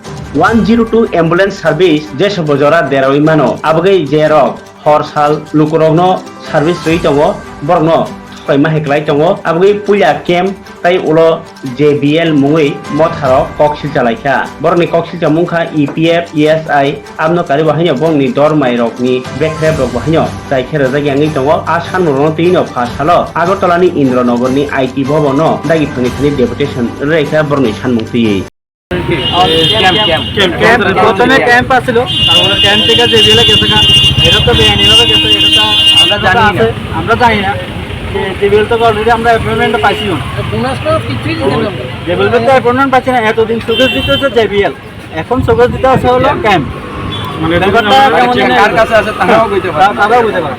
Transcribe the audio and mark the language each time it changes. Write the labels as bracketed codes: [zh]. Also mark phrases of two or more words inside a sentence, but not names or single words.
[trp] 102 [en] ambulance service [trp] je sobojora deroi mano abgai jerok hor sal lukurogno service rei tongo borno koi maheklai tongo abgai puya camp tai ulo JBL mungui motharo koksil jalaika borni koksil jamungkha EPF ESI amno kari bahino bongni dormai rokni bekrep rok bahino jai khera jagangi tongo asan rono tino phasalo agartala ni Indranogor ni IT bhobono dagi phani deputation reikha borni sanmukti [bn] প্রথমে ক্যাম্প আসছিল তারপরে ক্যাম্প থেকে যে জেলে গেছে এটা তো বেআইনি ভাবে গেছে এটা তো আমরা জানি না জেবিএল তো অলরেডি আমরা অ্যাপয়েন্টমেন্ট পাইছি জেবিএল তো অ্যাপয়েন্টমেন্ট পাচ্ছি না এতদিন সুযোগ দিতে হচ্ছে জেবিএল এখন সুযোগ দিতে হচ্ছে হলো ক্যাম্প মানে কার কাছে আছে তারাও বুঝতে পারে